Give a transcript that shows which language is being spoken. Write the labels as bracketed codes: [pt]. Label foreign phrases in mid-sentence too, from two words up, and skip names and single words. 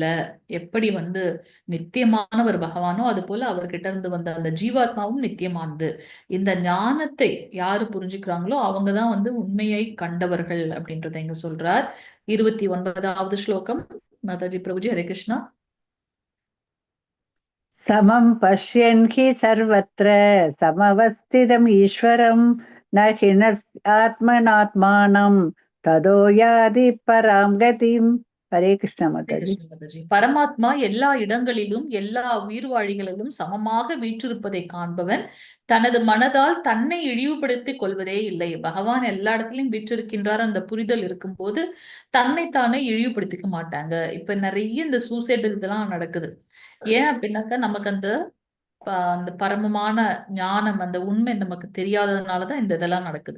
[ta] எப்படி நித்தியமானவர் பகவானோ அது போல அவர்கிட்ட இருந்து வந்த அந்த ஜீவாத்மாவும் நித்தியமானது. இந்த ஞானத்தை யாரு புரிஞ்சுக்கிறாங்களோ அவங்கதான் உண்மையை கண்டவர்கள் அப்படின்றத இங்க சொல்றார். 29வது ஸ்லோகம் மாதாஜி பிரபுஜி. ஹரே கிருஷ்ணா. [sa] समं पश्यन् हि सर्वत्र समवस्थितम् ईश्वरं न हि आत्मनात्मानं तदो याति परां गतिम्. हरे कृष्ण माताजी. [ta] பரமாத்மா எல்லா இடங்களிலும் எல்லா உயிர்வாழிகளிலும் சமமாக வீற்றிருப்பதை காண்பவன் தனது மனதால் தன்னை இழிவுபடுத்திக் கொள்வதே இல்லை. பகவான் எல்லா இடத்துலயும் வீற்றிருக்கின்றார் அந்த புரிதல் இருக்கும்போது தன்னைத்தானே இழிவுபடுத்திக்க மாட்டாங்க. இப்ப நிறைய இந்த சூசைட் இதெல்லாம் நடக்குது. ஏன் அப்படின்னாக்கா நமக்கு அந்த பரமமான ஞானம், அந்த உண்மை நமக்கு தெரியாததுனாலதான் இந்த இதெல்லாம் நடக்குது.